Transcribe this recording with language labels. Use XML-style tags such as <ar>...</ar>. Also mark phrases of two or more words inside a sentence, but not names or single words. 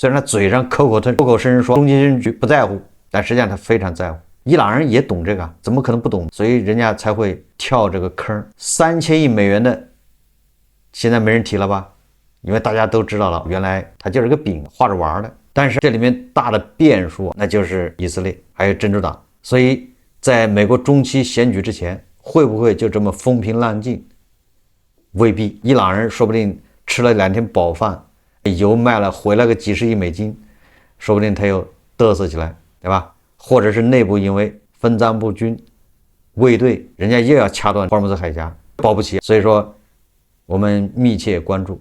<zh>虽然他嘴上口口聲聲說中期選舉不在乎，但實際上他非常在乎。伊朗人也懂這個，怎麼可能不懂？所以人家才會跳這個坑。3000億美元的現在沒人提了吧，因為大家都知道了，原來它就是個餅，畫着玩的。但是這裡面大的變數，那就是以色列還有真主黨。所以在美國中期選舉之前，會不會就這麼風平浪靜？未必。伊朗人說不定吃了2天飽飯，油賣了回來個幾十億美金，說不定他又嘚瑟起來，對吧？或者是內部因為分贓不均，衛隊人家又要掐斷霍爾木茲海峽，保不齊。所以說我們密切關注。</zh>